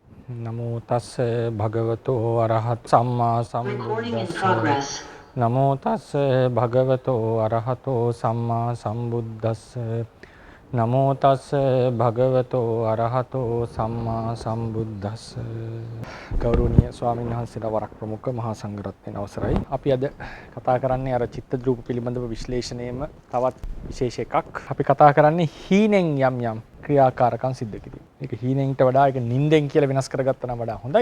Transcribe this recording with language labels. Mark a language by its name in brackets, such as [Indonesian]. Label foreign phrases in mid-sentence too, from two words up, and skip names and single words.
[Pali] නමෝ තස්ස භගවතෝ අරහත් සම්මා සම්බුද්දස්ස නමෝ තස්ස භගවතෝ අරහතෝ සම්මා සම්බුද්දස්ස නමෝ තස්ස භගවතෝ අරහතෝ සම්මා සම්බුද්දස්ස [Sinhala] ගෞරවනීය ස්වාමීන් වහන්සේලා වරක් ප්‍රමුඛ මහා සංඝරත්නයන් අවසරයි. අපි අද කතා කරන්නේ අර චිත්ත ධ්‍රුව පිළිබඳව විශ්ලේෂණයෙම තවත් විශේෂ එකක්. අපි කතා කරන්නේ හීනෙන් යම් ක්‍රියාකාරකම් සිද්ධ කිරීම. ඒක හීනෙන්ට වඩා ඒක නිින්දෙන් කියලා වෙනස් කරගත්තා නම් වඩා හොඳයි.